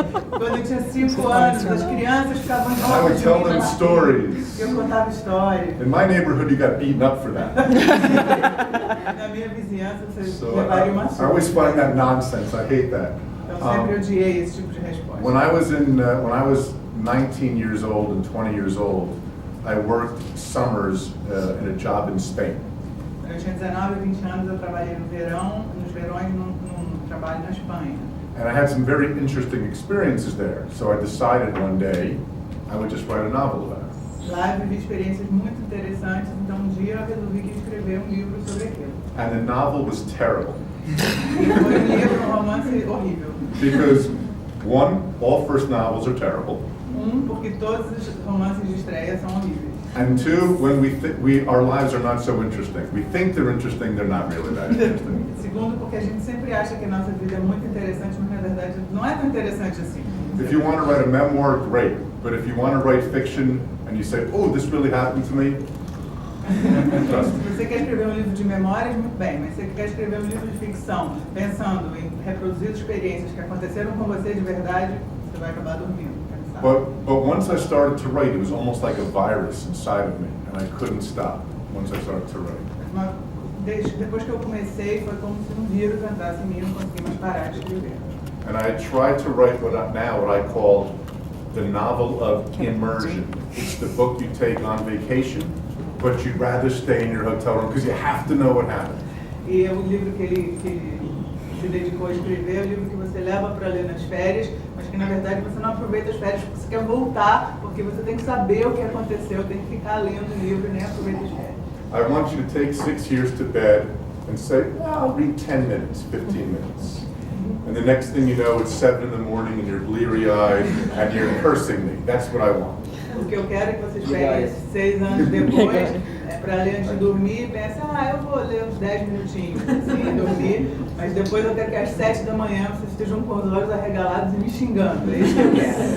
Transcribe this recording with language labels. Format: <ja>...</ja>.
<pt>Quando eu tinha 5 anos, as crianças ficavam de</pt> <en>I would tell them stories.</en> <pt>Eu contava histórias.</pt> <en>In my neighborhood, you got beaten up for that.</en> <pt>Na minha vizinhança, você</pt> <en>So</en> <pt>levaria uma</pt> <en>I always find that nonsense. I hate that.</en> <pt>Então sempre odiei esse tipo de resposta.</pt> <en>When I was 19 years old and 20 years old, I worked summers in a job in Spain.</en> <pt>Quando eu tinha 19 e 20 anos, eu trabalhei no verão, nos verões, num trabalho na Espanha.</pt> <en>And I had some very interesting experiences there. So I decided one day I would just write a novel about it.</en> <pt>Lá eu vivi experiências muito interessantes, então um dia eu resolvi que escrever um livro sobre aquilo.</pt> <en>And the novel was terrible.</en> <pt>E foi um livro, um romance horrível.</pt> <en>Because one, all first novels are terrible.</en> <pt>Porque todos os romances de estreia são horríveis.</pt> <en>And two, when our lives are not so interesting. We think they're interesting, they're not really that interesting.</en> <pt>Segundo, porque a gente sempre acha que a nossa vida é muito interessante, mas na verdade não é tão interessante assim.</pt> <en>If you want to write a memoir, great. But if you want to write fiction and you say, oh, this really happened to me, trust me.</en> <pt>Se você quer escrever um livro de memórias, muito bem, mas se você quer escrever um livro de ficção, pensando em reproduzir experiências que aconteceram com você de verdade, você vai acabar dormindo.</pt> <en>But once I started to write, it was almost like a virus inside of me, and I couldn't stop once I started to write.</en> <pt>Depois que eu comecei, foi como se um vírus entrasse em mim e não consegui mais parar de escrever.</pt> <en>And I tried to write what I call the novel of immersion. It's the book you take on vacation, but you'd rather stay in your hotel room because you have to know what happened.</en> <pt>E o livro que ele se dedicou a escrever é o livro que você leva para ler nas férias, mas que na verdade você não aproveita as férias porque você quer voltar, porque você tem que saber o que aconteceu, tem que ficar lendo o livro e nem aproveita as férias.</pt> <en>I want you to take 6 years to bed and say, well, I'll read 10 minutes, 15 minutes. And the next thing you know, it's 7 in the morning and you're bleary-eyed and you're cursing me. That's what I want.</en> <pt>O que eu quero é que vocês peguem 6 anos depois, para ler antes de dormir, e pensem, eu vou ler uns 10 minutinhos, assim, dormir, mas depois eu quero que às 7 da manhã vocês estejam com os olhos arregalados e me xingando. É isso que eu quero.</pt>